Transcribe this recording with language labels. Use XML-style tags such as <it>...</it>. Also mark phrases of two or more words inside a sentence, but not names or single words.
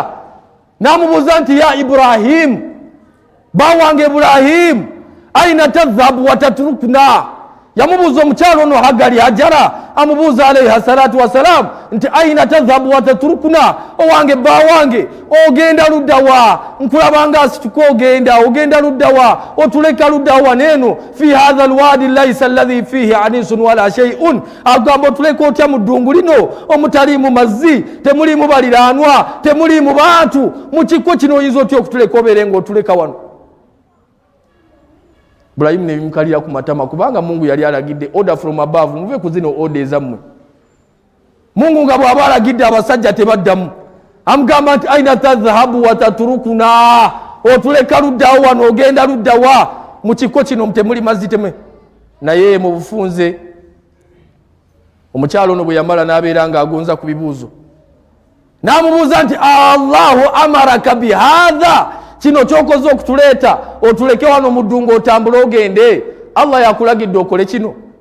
<lg>N'amubuuza nti ya Ibrahim, baawange Ibrahim,</lg> <ar>أين تذهب وتتركنا.</ar> <lg>Yamubuuza omukyala ono Hagali Hajara, amubuuza</lg> <ar>عليه الصلاة والسلام</ar> <lg>nti</lg> <ar>أين تذهب وتتركنا,</ar> <lg>owange baawange ogenda ludda wa? Nkulabanga asituka ogenda ludda wa? Otuleka ludda wa neno</lg> <ar>في هذا الوادي ليس الذي فيه أنيس ولا شيء.</ar> <lg>Agamba otuleka otya mu ddungu lino omutaliimu mazzi, temuliimu baliranwa, temuliimu bantu, mu kikko kino oyinza otya okutuleka obeere ng'otuleka wano? Ibrahim ne bimukalira ku matama kubanga Mungu yali alagidde</lg> <en>order from above,</en> <lg>muve ku zino order ezammwe. Mungu nga bw'aba alagidde abasajja tebaddamu. Amugamba nti</lg> <ar>أين تذهب وتتركنا,</ar> <lg>otuleka luddawo wano ogenda ludda wa? Mu kikko kino temuli mazzi teme. Naye mu bufunze omukyalo ono bwe yamala n'abeera ng'agonza ku bibuuzo, n'amubuuza nti</lg> <ar>الله أمرك بهذا,</ar> <lg>kino kyokoze okutuleeta otuleke wano mu ddungu otambule ogende, Allah yakulagidde okole kino?</lg>